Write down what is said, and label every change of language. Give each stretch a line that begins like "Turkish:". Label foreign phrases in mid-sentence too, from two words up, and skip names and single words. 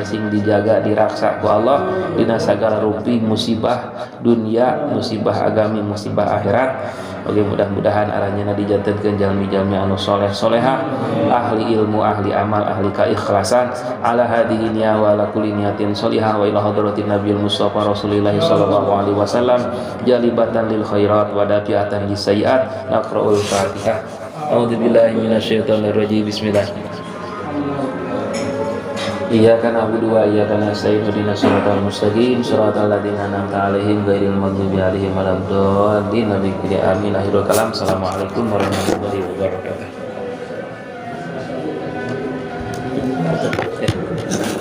Sundanese: sing dijaga diraksa ku Allah dina sagala rupi musibah dunia musibah agami musibah akhirat oge mudah-mudahan aranjeunna dijantenkeun jalmi-jalmi anu soleh solehah ahli ilmu ahli amal ahli keikhlasan
Arabic: على هذه النية وعلى كل نية صالحة وإلى حضرة النبي المصطفى رسول الله صلى الله عليه وسلم جالبة للخيرات ودافعة للسيئات نقرأ الفاتحة أعوذ بالله من الشيطان الرجيم بسم الله إياك نعبد وإياك نستعين اهدنا الصراط المستقيم صراط الذين أنعمت عليهم غير المغضوب عليهم ولا الضالين آمين آخر الكلام السلام عليكم ورحمة الله وبركاته